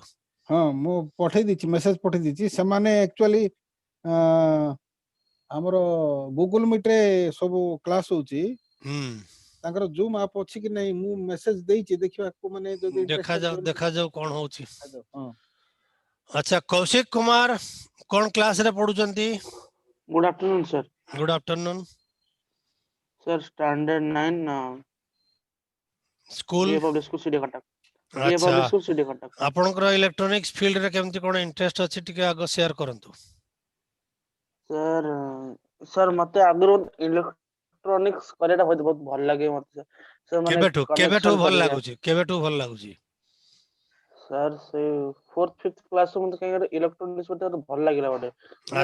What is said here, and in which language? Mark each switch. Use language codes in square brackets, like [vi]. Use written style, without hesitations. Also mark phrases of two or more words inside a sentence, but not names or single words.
[or] ହଁ ମୁଁ ପଠେଇ ଦେଇଛି ମେସେଜ ପଠେଇ ଦେଇଛି ସେମାନେ ଆକ୍ଚୁଆଲି ଆମର ଗୁଗୁଲ ମିଟ ରେ ସବୁ କ୍ଲାସ ହଉଛି ତାଙ୍କର ଜୁମ୍ ଆପ୍ ଅଛି କି ନାହିଁ ମୁଁ ମେସେଜ ଦେଇଛି ଦେଖିବାକୁ ମାନେ ଯଦି ଦେଖାଯାଉ କଣ ହଉଛି। ହଁ ଆଚ୍ଛା କୌଶିକ କୁମାର କଣ କ୍ଲାସ ରେ ପଢୁଛନ୍ତି? [en] Good afternoon, sir. Good afternoon. Sir, Standard 9, ସ୍କୁଲ DA Public School, CD Contact. DA [or] ଆଚ୍ଛା [en] Public School, CD Contact. [or] ଆପଣଙ୍କର [en] electronics field [or] ରେ କେମିତି କଣ ଇଣ୍ଟରେଷ୍ଟ ଅଛି ଟିକେ ଆଗ ସେୟାର କରନ୍ତୁ। Sir, ମତେ ଆଗରୁ ଇଲେକ୍ଟ୍ରୋନିକ୍ସ କରିବାଟା ବହୁତ ଭଲ ଲାଗେ ମତେ sir ମାନେ କେବେଠୁ connection ଭଲ କରିବା। ଲାଗୁଛି? କେବେଠୁ ଭଲ ଲାଗୁଛି? Sir ସେ 4th 5th କ୍ଲାସ ରୁ ମତେ କାହିଁକି ଇଲେକ୍ଟ୍ରୋନିକ୍ସ ମତେ ଭଲ ଲାଗିଲା ଗୋଟେ ମାନେ